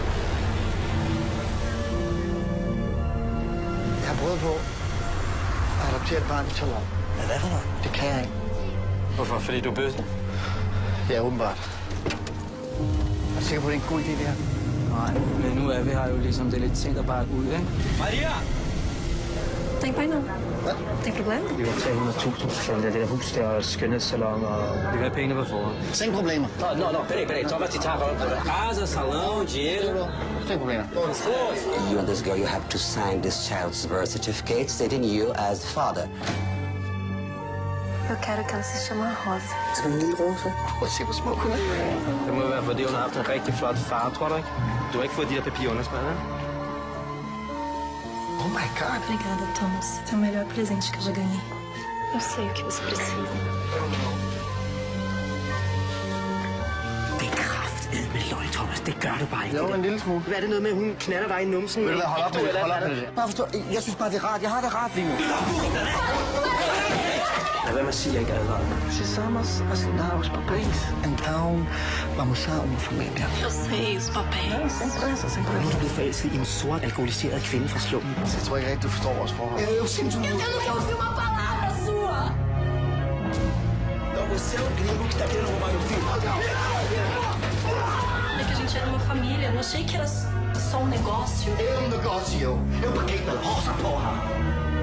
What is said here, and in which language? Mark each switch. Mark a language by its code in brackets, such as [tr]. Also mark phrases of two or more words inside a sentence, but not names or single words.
[da] Jeg har prøvet på at adoptere et barn i 12 år. Hvad for noget? Det kan jeg ikke. Hvorfor? Fordi du er bøsse? Ja, åbenbart. Er du sikker på, at det er en god idé, det her? Nej, men nu er vi her jo ligesom, det er lidt sent at bare ud, ikke? Maria! [pt] Tem pai não. [da] Hvad? [pt] Tem problema? [da] Vi vil tage 100.000 for det der hus der og skønhedssalon, og vi vil have pengene på forhånd. Ingen problemer. [pt] Não, peraí. [da] Thomas, de tager godt på det. [pt] Casa, salão, dinheiro. [da] Ingen problemer. [en] You and this girl, you have to sign this child's birth certificate stating you as the father. [pt] Eu quero que ela se chame Rosa. [da] Som en lille rose. Prøv at se, hvor smuk hun er. Det må være, fordi hun har haft en rigtig flot far, tror du ikke? Du har ikke fået de der papirer underskrevet, ikke? [en] Oh my God. [pt] Obrigada, Thomas. Esse é o melhor presente que eu já ganhei. Eu sei o que você precisa. [da] Det er kraftedme løgn, Thomas. Det gør du bare ikke. Jo, en lille smule. Hvad er det noget med, at hun knatter dig i numsen? Ved du hvad, hold op med det. Hold op med det. Bare forstå, jeg synes bare, det er rart. Jeg har det rart lige nu. Lad være med at sige, at jeg ikke er advaret. [pt] Precisamos assinar os papéis. Então, vamos a uma família. Eu sei os papéis. Sem pressa, sem [da] Nu er [pt] pressa. [da] du blevet forelsket i en sort, alkoholiseret kvinde fra slummen. Jeg tror ikke rigtig, du forstår vores forhold. [pt] Eu sinto muito. Eu não quero ouvir uma palavra sua. Então você é o gringo que tá querendo roubar meu filho. É que a gente era uma família. Eu não achei que era só um negócio. É um negócio. Eu paguei pela roça, porra.